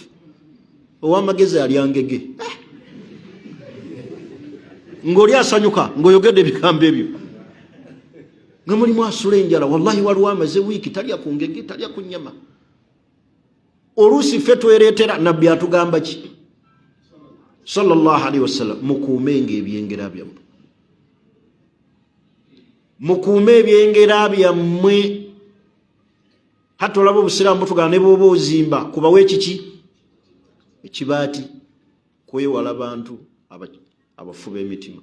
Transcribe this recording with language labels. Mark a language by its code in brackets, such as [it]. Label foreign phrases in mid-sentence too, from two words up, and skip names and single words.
[lg] Ow'amagezi alya ngege. Ng'oli asanyuka ng'oyogedde ebigambo ebyo. Nga mulimu asula enjala. Wallahi waliwo amaze wiiki talya ku ngege, talya ku nnyama. Oluusi ffe twereetera nabbi atugamba ki? [ar] صلى الله عليه وسلم, [lg] mukuumenga ebyengera byammwe. Mukuume ebyengera byammwe. Hata olaba obusiraamu butugana ne bw'oba ozimba kubawo ekiki? Ekibaati. Kwewala bantu abafuba emitima.